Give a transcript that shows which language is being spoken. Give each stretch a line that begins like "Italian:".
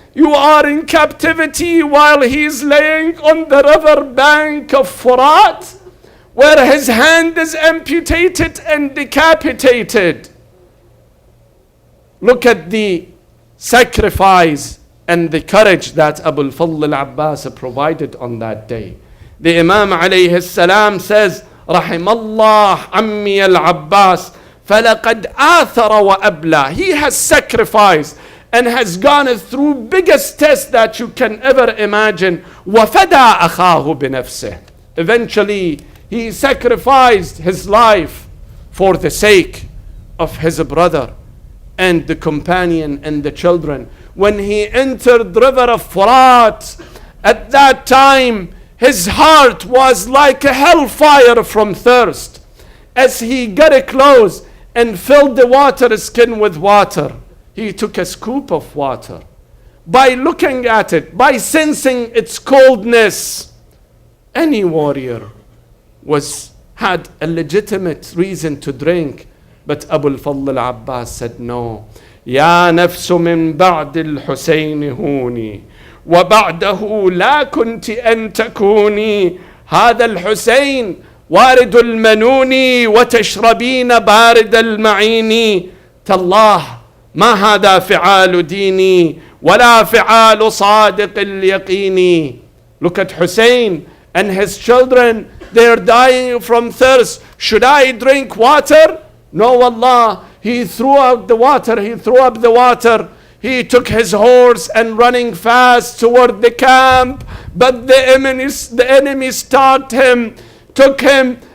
English: You are in captivity while he is laying on the river bank of Furat, where his hand is amputated and decapitated. Look at the sacrifice and the courage that Abu al-Fadl al-Abbas provided on that day. The Imam alayhi salam says,
Arabic: رحم الله عمي العباس فلقد آثر وأبلى.
English: He has sacrificed and has gone through biggest test that you can ever imagine.
Arabic: وفدى أخاه بنفسه.
English: Eventually, he sacrificed his life for the sake of his brother and the companion and the children. When he entered the river of Furat, at that time, his heart was like a hellfire from thirst. As he got close and filled the water skin with water, he took a scoop of water. By looking at it, by sensing its coldness, any warrior had a legitimate reason to drink. But Abu al-Fadl al-Abbas said, no.
Arabic: يا نفس من بعد الحسين هوني وبعده لا كنت أن تكوني هذا الحسين وارد المنون وتشربين بارد المعين تالله ما هذا فعال ديني ولا فعال صادق اليقين.
English: Look at Hussein and his children. They're dying from thirst. Should I drink water? No, Allah. He threw out the water. He threw up the water. He took his horse and running fast toward the camp. But the enemy stalked him, took him.